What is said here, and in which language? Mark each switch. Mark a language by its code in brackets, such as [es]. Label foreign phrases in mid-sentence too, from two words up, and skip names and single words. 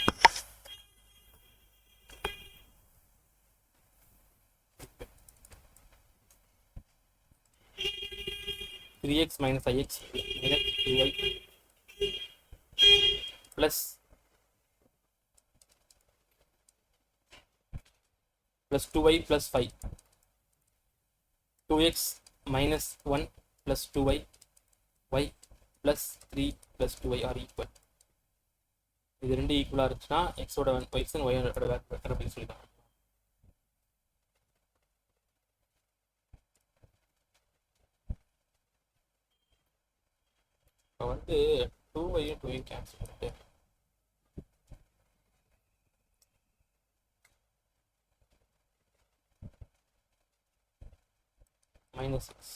[en] 3x minus ix minus 2y plus 2y plus 5 2x minus 1 plus 2y y plus 3 plus 2y are equal. [ta] இது ரெண்டு ஈக்குவலாக இருந்துச்சுன்னா எக்ஸோட [en] x and [ta] ஒயோட வெக்டர் அப்படின்னு சொல்லிக்கலாம். இப்போ வந்து 2y-யும் 2y-யும் கேன்சல் பண்ணிட்டு -6.